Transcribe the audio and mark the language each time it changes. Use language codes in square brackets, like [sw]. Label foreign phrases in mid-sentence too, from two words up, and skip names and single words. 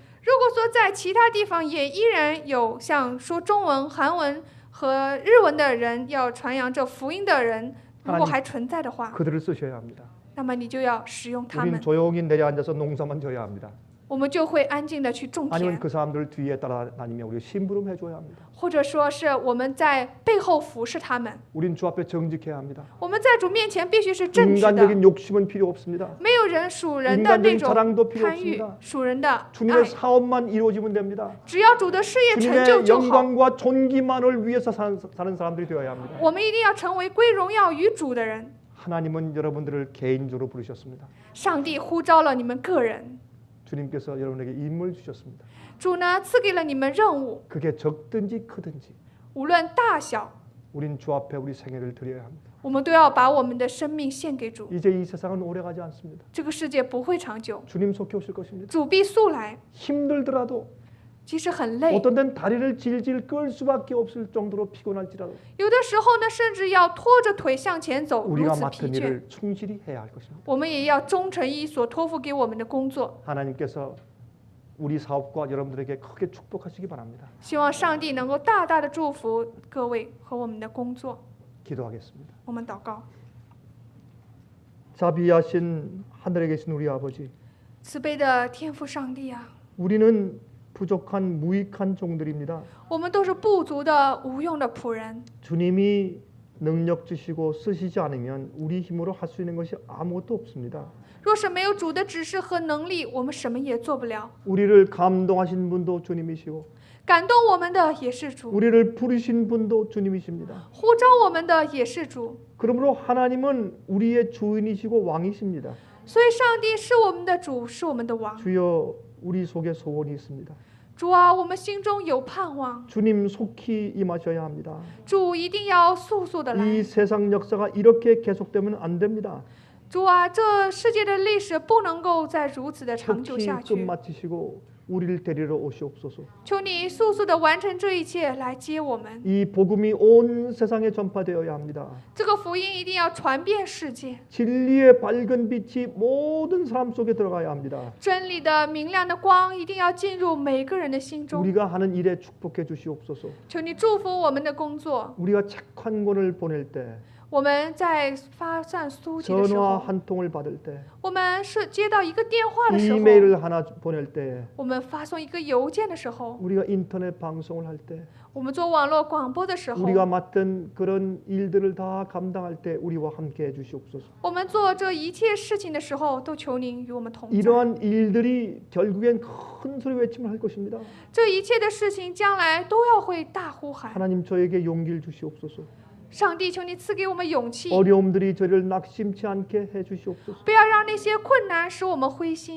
[zh] 如果说在其他地方也依然有像说中文、韩文和日文的人要传扬这福音的人，如果还存在的话， [ko] 그들을 쓰셔야 합니다. [zh] 那么你就要使用他 [ko] 우리는 [zh] 们， [ko] 조용히 내려앉아서 농사만 져야 합니다. [zh] 我们就会安静的去种 [ko] 아니면 [zh] 田， [ko] 그 사람들 뒤에 따라다니며 우리 심부름 해줘야 합니다. [zh] 或者说是我们在背后服侍他们。 [ko] 우린 주 앞에 정직해야 합니다. [zh] 我们在主面前必须是正直的， [ko] 인간적인 욕심은 필요 없습니다. [zh] 没有人属人的那 [ko] 인간적인 [zh] 种 [ko] 자랑도 필요 [zh] 贪欲 [ko] 없습니다. ， [zh] 属人的 [ko] 주님의 [zh] 爱。 [ko] 사업만 이루어지면 됩니다. [zh] 只要主的事业成就 [ko] 주님의 [zh] 就好， [ko] 영광과 존귀만을 위해서 사는 사람들이 되어야 합니다. [zh] 我们一定要成为归荣耀于主的人。 [ko] 하나님은 여러분들을 개인적으로 부르셨습니다. [zh] 上帝呼召了你们个人， [ko] 주님께서 여러분에게 임무를 주셨습니다. [zh] 主呢赐给了你们任务， [ko] 그게 적든지 크든지 [zh] 无论大小， [ko] 우린 주 앞에 우리 생애를 드려야 합니다. [zh] 我们都要把我们的生命献给主。 [ko] 이제 이 세상은 오래가지 않습니다. [zh] 这个世界不会长久， [ko] 주님 속히 오실 것입니다. [zh] 主必速来。 [ko] 힘들더라도 [zh] 即使很累， [ko] 어떤 데는 다리를 질질 끌 수밖에 없을 정도로 피곤할지라도 [zh] 有的时候呢，甚至要拖着腿向前走，如 [ko] 우리가 [zh] 此疲 [ko] 맡은 [zh] 倦。 [ko] 일을 충실히 해야 할 것입니다. [zh] 我们也要忠诚于所托付给我们的工作。 [ko] 하나님께서 우리 사업과 여러분들에게 크게 축복하시기 바랍니다. [zh] 希望上帝能够大大的祝福各位和我们的工作。 [ko] 기도하겠습니다. [zh] 我们祷告， [ko] 자비하신 하늘에 계신 우리 아버지, [zh] 慈悲的天父上帝啊， [ko] 우리는 부족한 무익한 종들입니다. [zh] 我们都是不足的无用的仆人。 [ko] 주님이 능력 주시고 쓰시지 않으면 우리 힘으로 할 수 있는 것이 아무것도 없습니다. [zh] 若是没有主的指示和能力，我们什么也做不了。 [ko] 우리를 감동하신 분도 주님이시고 [zh] 感动我们的也是主， [ko] 우리를 부르신 분도 주님이십니다. [zh] 呼召我们的也是主。 [ko] 그러므로 하나님은 우리의 주인이시고 왕이십니다. [zh] 所以，上帝是我们的主，是我们的王。 [ko] 주여, 우리 속에 소원이 있습니다. [zh] 主啊，我们心中有盼望， [ko] 주님 속히 임하셔야 합니다. [zh] 主一定要速速的来。 [ko] 이 세상 역사가 이렇게 계속되면 안 됩니다. [zh] 主啊，这世界的历史不能够再如此的长久 [ko] 속히 [zh] 下去。 [ko] 끝마치시고 우리를 데리러 오시옵소서. [zh] 求你速速的完成这一切，来接我们。 [ko] 이 복음이 온 세상에 전파되어야 합니다. [zh] 这个福音一定要传遍世界， [ko] 진리의 밝은 빛이 모든 사람 속에 들어가야 합니다. [zh] 真理的明亮的光一定要进入每个人的心中。 [ko] 우리가 하는 일에 축복해 주시옵소서. [zh] 求你祝福我们的工作。 [ko] 우리가 책 한 권을 보낼 때, [zh] 我们在发散书籍的时 [ko] 전화 [zh] 候， [ko] 한 통을 받을 때, [zh] 我们是接到一个电话的时候， [ko] 이메일을 하나 보낼 때, [zh] 我们发送一个邮件的时候， [ko] 우리가 인터넷 방송을 할 때, [zh] 我们做网络广播的时候， [ko] 우리가 맡은 그런 일들을 다 감당할 때 우리와 함께 해주시옵소서. [zh] 我们做这一切事情的时候，都求您与我们同在。 [ko] 이러한 일들이 결국엔 큰 소리 외침을 할 것입니다. [zh] 这一切的事情将来都要会大呼喊。 [ko] 하나님 저에게 용기를 주시옵소서. [zh] 上帝，求你赐给我们勇气， [ko] 어려움들이 저를 낙심치 않게 해주시옵소서. [zh] 不要让那些困难使我们灰心。